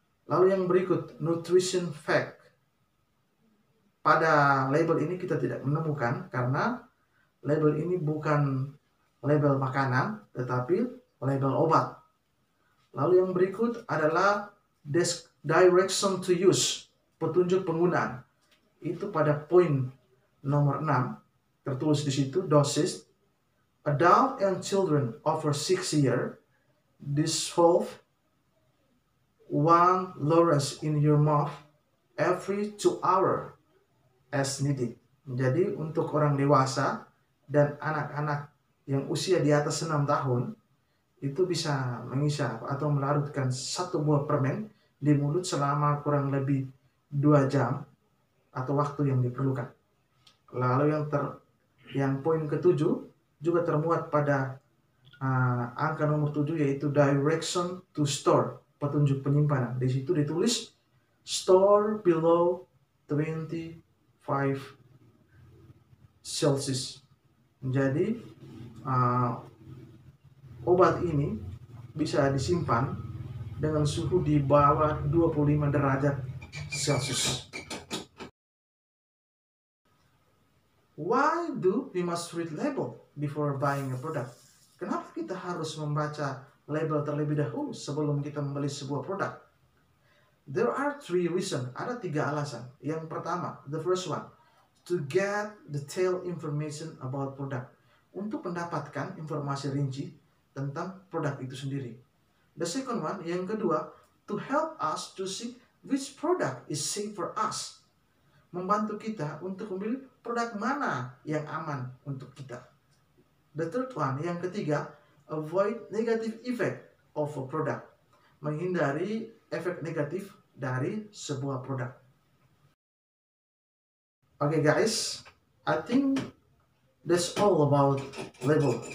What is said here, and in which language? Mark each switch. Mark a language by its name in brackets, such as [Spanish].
[Indonesian] Lalu yang berikut [English] nutrition fact. [Indonesian] Pada label ini kita tidak menemukan karena label ini bukan label makanan tetapi label obat. Lalu yang berikut adalah [English] direction to use, [Indonesian] petunjuk penggunaan. Itu pada poin nomor 6 tertulis di situ dosis. [English] Adult and children over 6 years dissolve 1 Lawrence in your mouth every 2 hours as needed. [Indonesian] Jadi untuk orang dewasa dan anak-anak yang usia di atas 6 tahun itu bisa mengisap atau melarutkan 1 buah permen di mulut selama kurang lebih 2 jam atau waktu yang diperlukan. Lalu yang poin ke-7 juga termuat pada angka nomor 7 yaitu [English] direction to store, [Indonesian] petunjuk penyimpanan. Di situ ditulis [English] store below 25 Celsius. [Indonesian] Jadi obat ini bisa disimpan dengan suhu di bawah 25 derajat Celcius. [English] Why do we must read label before buying a product? [Indonesian] Kenapa kita harus membaca label terlebih dahulu sebelum kita membeli sebuah produk? [English] There are 3 reasons. [Indonesian] Ada 3 alasan. Yang pertama, [English] the first one, to get detailed information about product. [Indonesian] Untuk mendapatkan informasi rinci tentang produk itu sendiri. [English] The second one, [Indonesian] yang kedua, [English] to help us to see which product is safe for us. [Indonesian] Membantu kita untuk memilih produk mana yang aman untuk kita. [English] The third one, [Indonesian] yang ketiga, [English] avoid negative effect of a product. [Indonesian] Menghindari efek negatif dari sebuah produk. [English] Okay guys, I think that's all about label.